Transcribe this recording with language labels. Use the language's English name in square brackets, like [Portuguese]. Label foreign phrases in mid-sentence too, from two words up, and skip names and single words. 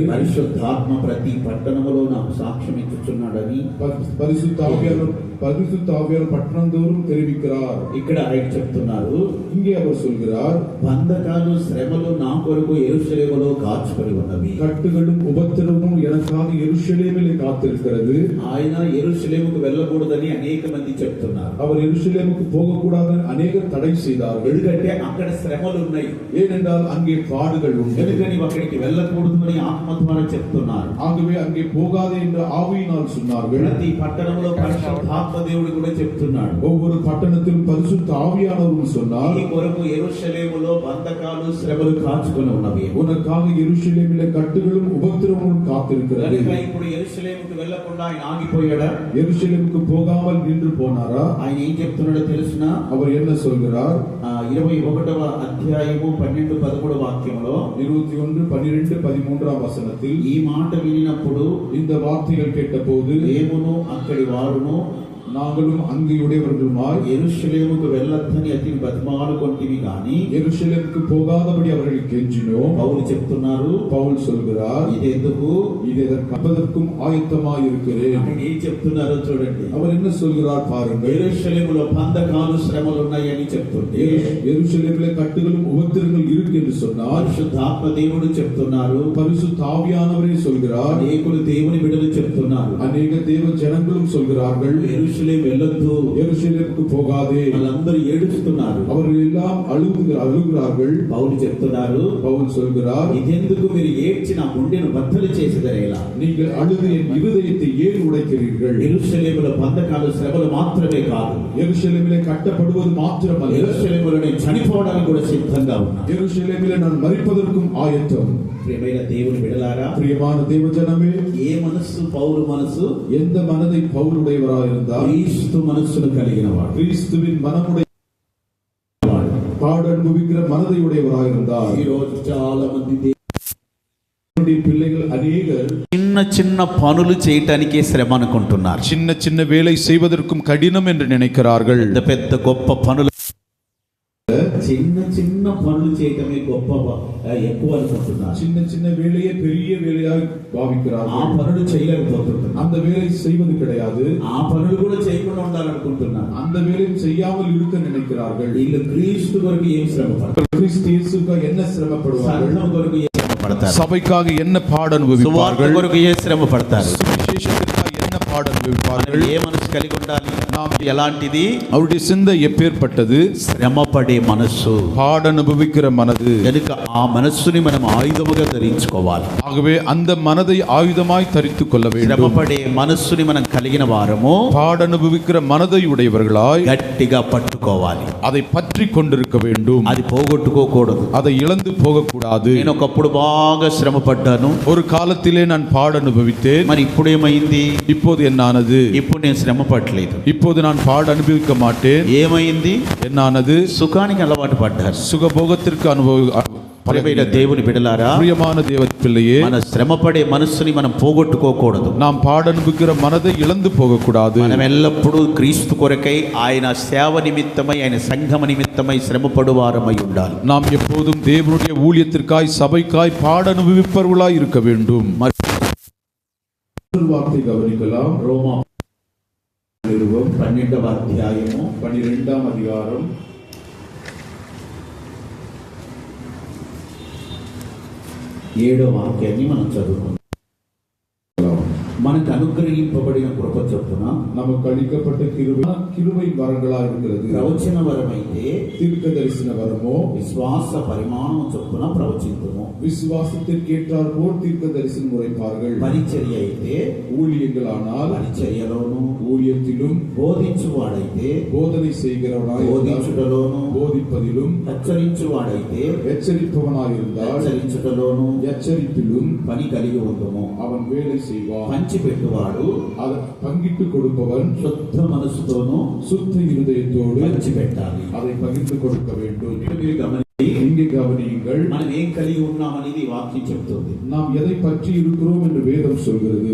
[Telugu] పరిశుద్ధాత్మ ప్రతి పట్టణములో నాకు సాక్ష్యం ఇచ్చుచున్నాడని [Tamil] பரிசுத்த ஆவியார் பட்டணந்தோறும் தெரிவிக்கிறார். [Telugu] ఇక్కడ ఆయన చెప్తున్నారు, [Tamil] இங்கே அவர் சொல்கிறார், [Telugu] బంధకాలు శ్రమలు నా కొరకు యెరూషలేములో కాచుకొని ఉన్నవి. [Tamil] கட்டுகளும் உபத்திரமும் எனக்காக எருசலேமிலே காத்திருக்கிறது. [Telugu] ఆయన యెరూషలేముకు వెళ్ళకూడదని అనేక మంది చెప్తున్నారు. [Tamil] அவர் எருசலேமுக்கு போகக்கூடாதுன்னு அநேகர் தடை செய்தார்கள். [Telugu] ఎందుకంటే అక్కడ శ్రమలు ఉన్నాయి, [Tamil] ஏனென்றால் அங்கே பாடுகள் உண்டு. [Telugu] కనుక నీవు అక్కడికి వెళ్ళకూడదు అని ఆత్మ ద్వారా చెప్తున్నారు. [Tamil] ஆகவே அங்கே போகாதே என்று ஆவியினால் சொன்னார்கள். [Telugu] ప్రతి పట్టణంలో పరిశుద్ధాత్మ దేవుడు కూడా చెప్తున్నాడు. [Tamil] ஒவ்வொரு பட்டணத்திலும் பரிசுத்த ஆவியானவரும் சொன்னார், [Telugu] ఈ కొరకు యెరూషలేములో బంధకాలు శ్రమలు కాచుకొని ఉన్నవి. [Tamil] உனக்காக எருசலேமிலே கட்டுகளும் உபத்திரமும் காத்திருக்கிறது. [Telugu] కనుక ఇప్పుడు యెరూషలేముకు వెళ్ళకుండా ఆయన ఆగిపోయాడా? [Tamil] எருசலேமுக்கு போகாமல் நின்று போனாரா? [Telugu] ఆయన ఏం చెప్తున్నాడో తెలుసిన? [Tamil] அவர் என்ன சொல்கிறார்? [Telugu] 21వ అధ్యాయము 12-13 వాక్యంలో [Tamil] 21, 12, 13 வசனத்தில் [Telugu] ఈ మాట వినినప్పుడు [Tamil] இந்த வார்த்தைகள் கேட்டபோது [Telugu] మేమును అక్కడి వారును [Tamil] நாங்களும் அங்கேயுடையவர்களுமாய் [Telugu] యెరూషలేముకు వెళ్ళొద్దని అతని బతిమాలుకొంటివి గాని [Tamil] எருசலேமுக்கு போகாதபடி அவர்கள் கெஞ்சினோம். [Telugu] పౌలు చెప్తున్నారు, [Tamil] பவுல் சொல்கிறார், [Telugu] ఇదెందుకు? [Tamil] இதை கற்பதற்கும் ஆயத்தமாய் இருக்கிறேன். [Telugu] ఆయన ఏం చెప్తున్నారో చూడండి. [Tamil] அவர் என்ன சொல்கிறார் பாருங்கள். [Telugu] యెరూషలేములో బంధకాలు శ్రమలు ఉన్నాయని చెప్తుంటే [Tamil] எருசலேமிலே கட்டுகளும் உபத்திரங்கள் இருக்கு என்று சொன்னார். [Telugu] పరిశుద్ధాత్మ దేవుడు చెప్తున్నారు, [Tamil] பரிசுத்த ஆவியானவரே சொல்கிறார், [Telugu] అనేకులు దేవుని బిడ్డలు చెప్తున్నారు, [Tamil] அநேக தேவ ஜனங்களும் சொல்கிறார்கள், [Telugu] యెరూషలేము వెళ్ళొద్దు, [Tamil] எருசலேமுக்கு போகாதே. [Telugu] వాళ్ళందరూ ఏడుస్తున్నారు. [Tamil] அவர்கள் எல்லாம் அழுகிறார்கள். [Telugu] పౌలు చెప్తున్నారు, [Tamil] பவுல் சொல்கிறார், [Telugu] ఇదెందుకు మీరు ఏడ్చి నా గుండెను బద్దలు చేసేదరేలా? [Tamil] நீங்கள் அழுது என் இருதயத்தை ஏன் உடைக்கிறீர்கள்? [Telugu] యెరూషలేములో బంధకాలు శ్రమలు మాత్రమే కాదు, [Tamil] எருசலேமிலே கட்டப்படுவது மாத்திரமல்ல, [Telugu] యెరూషలేములో నేను చనిపోవడానికి కూడా సిద్ధంగా ఉన్నా. [Tamil] எருசலேமிலே நான் மரிப்பதற்கும் ஆயத்தம். [Telugu] ప్రియమైన దేవుని బిడ్డలారా, [Tamil] பிரியமான தேவஜனமே, [Telugu] ఏ మనస్సు పౌలు మనసు? [Tamil] எந்த மனதை பவுலுடையவராயிருந்தார்? [Telugu] క్రీస్తు మనస్సును కలిగిన వాడు, [Tamil] கிறிஸ்துவின் மனமுடைய பாடு அனுபவிக்கிற மனதை உடையவராயிருந்தார். [Telugu] ఈ రోజు చాలా మంది [Tamil] தேவனுடைய பிள்ளைகள் அநேகர் [Telugu] చిన్న చిన్న పనులు చేయటానికే శ్రమ అనుకుంటున్నారు. [Tamil] சின்ன சின்ன வேலை செய்வதற்கும் கடினம் என்று நினைக்கிறார்கள். [Telugu] పెద్ద పెద్ద గొప్ప పనులు, చిన్న చిన్న పనులు చేయటమే గొప్ప ఎక్కువ అనుకుంటున్నారు. [Tamil] சின்ன சின்ன வேலையை பெரிய வேலையாய் [Telugu] ఆ [Tamil] பாவிக்கிறார்கள். [Telugu] పనులు చేయలేకపోతున్నారు. [Tamil] அந்த வேலை செய்வது கிடையாது. [Telugu] ఆ పనులు కూడా చేయకుండా ఉండాలనుకుంటున్నారు. [Tamil] அந்த வேலையும் செய்யாமல் இருக்க நினைக்கிறார்கள். [Telugu] వీళ్ళు క్రీస్తు కొరకు ఏం శ్రమ పడతారు? [Tamil] கிறிஸ்து இயேசுக்காக என்ன சிரமப்படுவார்கள்? [Telugu] సంఘం కొరకు ఏ శ్రమ పడతారు? [Tamil] சபைக்காக என்ன பாட [Telugu] సువార్త [Tamil] அனுபவிப்பார்கள்? [Telugu] కొరకు ఏ శ్రమ పడతారు? [Tamil] சுவிசேஷத்திற்காக என்ன பாட அனுபவிப்பார்கள்? [Telugu] ఏ మనసు కలిగి ఉండాలి? [Tamil] நாம் [Telugu] ఎలాంటిది? [Tamil] அவருடைய சிந்தை எப்பேற்பட்டது? [Telugu] శ్రమపడే మనస్సు. [Tamil] பாட அனுபவிக்கிற மனது. [Telugu] కనుక ఆ మనస్సుని మనం ఆయుధముగా ధరించుకోవాలి. [Tamil] ஆகவே அந்த மனதை ஆயுதமாய் தரித்துக் கொள்ள வேண்டும். [Telugu] శ్రమపడే మనస్సుని మనం కలిగిన వారము [Tamil] பாட அனுபவிக்கிற மனதை உடையவர்களாய் [Telugu] గట్టిగా పట్టుకోవాలి. [Tamil] அதை பற்றி கொண்டிருக்க வேண்டும். [Telugu] అది పోగొట్టుకోకూడదు. [Tamil] அதை இழந்து போகக்கூடாது. [Telugu] నేను ఒకప్పుడు బాగా శ్రమ పడ్డాను, [Tamil] ஒரு காலத்திலே நான் பாட அனுபவித்தேன். [Telugu] మరి ఇప్పుడు ఏమైంది? [Tamil] இப்போது என்னானது? [Telugu] ఇప్పుడు నేను శ్రమ పడలేదు. [Tamil] இப்போது நான் பாட அனுபவிக்க மாட்டேன். [Telugu] ఏమైంది? [Tamil] என்னானது? [Telugu] సుఖానికి అలవాటు పడ్డారు. [Tamil] சுகபோகத்திற்கு [Telugu] ప్రియమైన దేవుని బిడ్డలారా, [Tamil] பிரியமான தேவ பிள்ளையே, [Telugu] మన శ్రమపడే మనస్సుని మనం పోగొట్టుకోకూడదు. [Tamil] நாம் பாடனுபுகிற மனதை இழந்து போகக்கூடாது. [Telugu] మనం ఎల్లప్పుడూ క్రీస్తు కొరకై, ఆయన సేవ నిమిత్తమై, ఆయన సంఘమ నిమిత్తమై శ్రమపడువారమై ఉండాలి. [Tamil] நாம் எப்போதும் தேவனுடைய ஊழியத்திற்காய் சபைக்காய் பாட அனுபவிப்பவர்களாய் இருக்க வேண்டும். வார்த்தை கவனிக்கலாம். ரோமா [Telugu] 12వ అధ్యాయము [Tamil] 12వ அதிகாரம் [Telugu] 7వ వాక్యాన్ని మనం చదువుకుందాం. మనకు అనుగ్రహింపబడిన కృప చొప్పున [Tamil] நமக்கு அளிக்கப்பட்ட கிருபை வரங்களா இருக்கிறது. [Telugu] ప్రవచన వరమైతే [Tamil] தீர்க்க தரிசன வரமோ [Telugu] విశ్వాస పరిమాణం చొప్పున ప్రవచింతుము. [Tamil] விசுவாசத்திற்கு ஏற்றார் போல் தீர்க்க தரிசனம் உரைப்பார்கள். [Telugu] పరిచర్య అయితే [Tamil] ஊழியங்களானால் [Telugu] పరిచర్యలోను, [Tamil] ஊழியத்திலும் [Telugu] బోధించువాడైతే [Tamil] போதனை செய்கிறவனாய் [Telugu] బోధించుటలోను, [Tamil] போதிப்பதிலும் [Telugu] హెచ్చరించువాడైతే [Tamil] எச்சரிப்பவனாய் இருந்தால் [Telugu] హెచ్చరించుటలోను, [Tamil] எச்சரிப்பிலும் [Telugu] పని కలిగి ఉందము. [Tamil] அவன் வேலை செய்வான். [Telugu] పంచిపెట్టువాడు [Tamil] அதை பங்கிட்டு கொடுப்பவன் [Telugu] శుద్ధ మనసుతోను, [Tamil] சுத்த இருதயத்தோடு [Telugu] పంచిపెట్టాలి. [Tamil] அதை பகிர்ந்து கொடுக்க வேண்டும். [Telugu] మీరు గమనించి, [Tamil] இங்கே கவனியுங்கள். [Telugu] మనం ఏం కలిగి ఉన్నామనేది ఈ వాక్యం చెప్తుంది. [Tamil] நாம் எதை பற்றி இருக்கிறோம் என்று வேதம் சொல்கிறது.